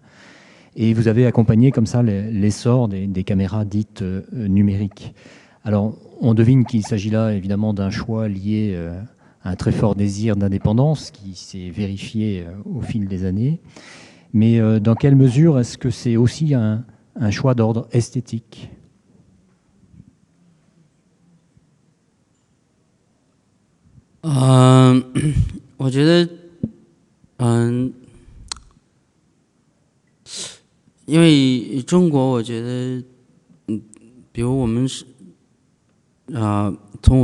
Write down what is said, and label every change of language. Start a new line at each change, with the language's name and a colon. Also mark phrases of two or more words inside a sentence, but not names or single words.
French: Et vous avez accompagné comme ça l'essor des caméras dites numériques. Alors, on devine qu'il s'agit là évidemment d'un choix lié à un très fort désir d'indépendance qui s'est vérifié au fil des années. Mais dans quelle mesure est-ce que c'est aussi un choix d'ordre esthétique ?
Chinese: 我觉得，因为中国，我觉得，比如我们是，从我